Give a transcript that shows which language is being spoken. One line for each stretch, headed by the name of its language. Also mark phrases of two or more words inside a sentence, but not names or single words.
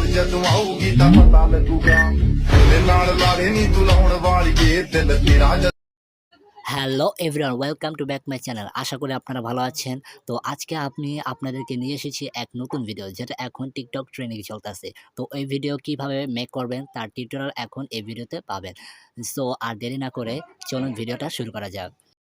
Punjabi: ਜਦੋਂ ਆਊਗੀ ਤਾਂ ਪਤਾ ਲੱਗੂਗਾ ਤੇਰੇ ਨਾਲ ਲਾੜੇ ਨਹੀਂ ਤੂੰ ਲਾਉਣ ਵਾਲੀਏ ਦਿਲ ਤੇਰਾ
English: Hello everyone, welcome to back my channel.
Bangla: আশা করি আপনারা ভালো আছেন। তো আজকে আমি আপনাদেরকে নিয়ে এসেছি এক নতুন ভিডিও, যেটা এখন টিকটক ট্রেন্ডিং চলতেছে। তো এই ভিডিও কিভাবে মেক করবেন তার টিউটোরিয়াল এখন এই ভিডিওতে পাবেন। সো আর দেরি না করে চলুন ভিডিওটা শুরু করা যাক।